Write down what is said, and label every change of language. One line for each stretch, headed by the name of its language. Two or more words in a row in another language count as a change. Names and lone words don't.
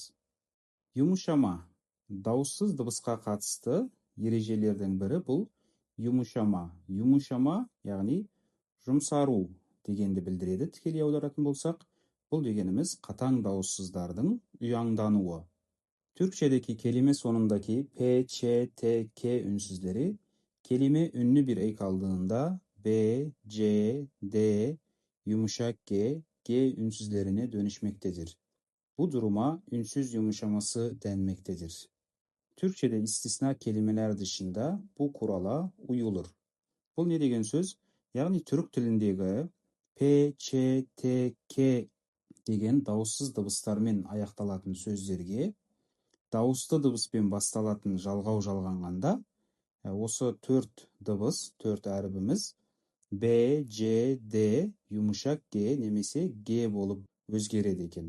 Kazakh: Yumuşama. Дауыссыз дыбысқа қатысты ережелердің бірі бұл yumuşama. Yumuşama, яғни жұмсару дегенді білдіреді, тікелей аударатын болсақ. Бұл дегеніміз қатаң дауыссыздардың ұяңдануы.
Turkish: Türkçedeki kelime sonundaki P, Ç, T, K ünsüzleri kelime ünlü bir ek aldığında B, C, D, yumuşak G, G ünsüzlerine dönüşmektedir. Bu duruma ünsüz yumuşaması denmektedir. Türkçede istisna kelimeler dışında bu kurala uyulur. Bu ne
Kazakh: деген söz? Яғни түрік тіліндегі P, Ç, T, K деген дауыссыз дыбыстармен аяқталатын сөздерге дауысты дыбыспен басталатын жалғау жалғанғанда осы төрт дыбыс, төрт әрібіміз B, C, D,
Turkish: yumuşak G
Kazakh: немесе G болып өзгереді екен.